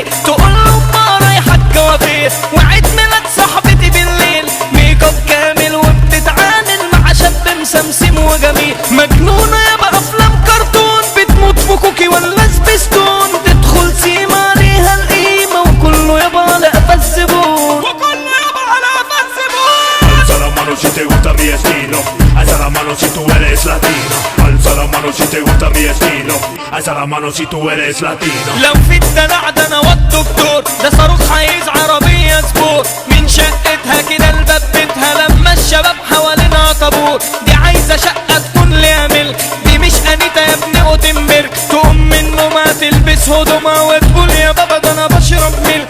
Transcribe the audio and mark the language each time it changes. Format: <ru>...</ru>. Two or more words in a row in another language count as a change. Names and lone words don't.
<ar>تقول له ما رايحة الكوافير، وعيد ميلاد صاحبتي بالليل.</ar> <en>make up</en> <ar>كامل وبتتعامل مع شاب مسمسم وجميل. مجنونة يابا افلام كرتون، بتموت في كوكي ولا سبيستون. تدخل سيما عليها القيمة، وكله يابا على قفا الزبون.</ar> <es>Alza la mano si te gusta mi estilo. Alza la mano si tú eres latino. Alza la mano si te gusta mi estilo. Alza la mano si tú eres latino.</es> <ar>لو في الدلع ده انا والدكتور، ده صاروخ عايز عربية سبور. من شقتها كده لباب بيتها، لما الشباب حوالينها طابور. دي عايزة شقة تكون ليها ملك، دي مش انيتا يا ابني اوتنبرج. تقوم من النوم تلبس هدومها وتقول يا بابا ده انا بشرب ملك.</ar>